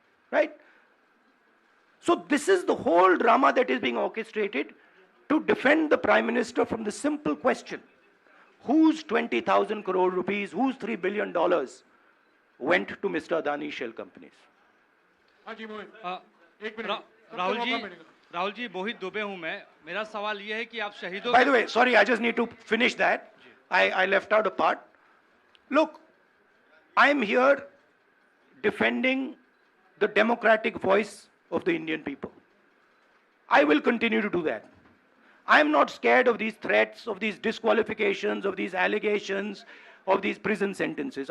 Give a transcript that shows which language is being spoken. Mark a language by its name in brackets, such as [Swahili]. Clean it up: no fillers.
[English] Right? So this is the whole drama that is being orchestrated to defend the Prime Minister from the simple question, whose 20,000 crore rupees, whose $3 billion went to Mr. Adani shell companies? [Hindi] हाँ जी मोहित, एक minute Rahul ji मोहित दुबे हूं मैं. मेरा सवाल ये है कि आप शहीदों. [English] By the way, sorry, I just need to finish that. I left out a part. Look, I'm here defending the democratic voice of the Indian people. I will continue to do that. I'm not scared of these threats, of these disqualifications, of these allegations, of these prison sentences.